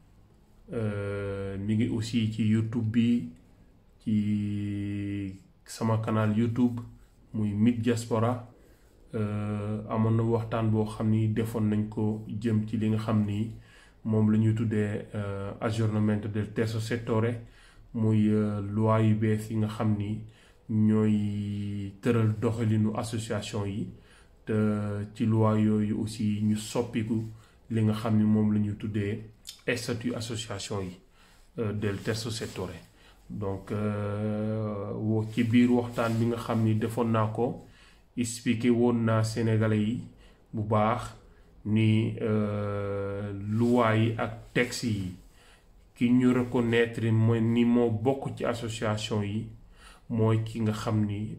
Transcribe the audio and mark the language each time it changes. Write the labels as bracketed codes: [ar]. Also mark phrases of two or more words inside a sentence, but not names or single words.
[wo] mi ngi aussi ci YouTube bi ci sama canal YouTube muy Myth Diaspora amoon na waxtaan boo xam ni defoon nañ ko jëm ci li nga xam ni moom la ñuy tuddee [it] aggiornamento del terzo settore [wo] muy loi yu bees yi nga xam ni ñooy tëral doxalinu association yi te ci loi yooyu aussi ñu soppiku li nga xam ni moom la ñuy tuddee statut association yi [it] del terzo settore [wo] donc ci biir waxtaan bi nga xam ni defoon naa ko expliqué woon naa sénégalais yi bu baax ni loi yi ak texte yi ki ñu reconnaître mooy ni moo bokk ci association yi mooy ki nga xam ni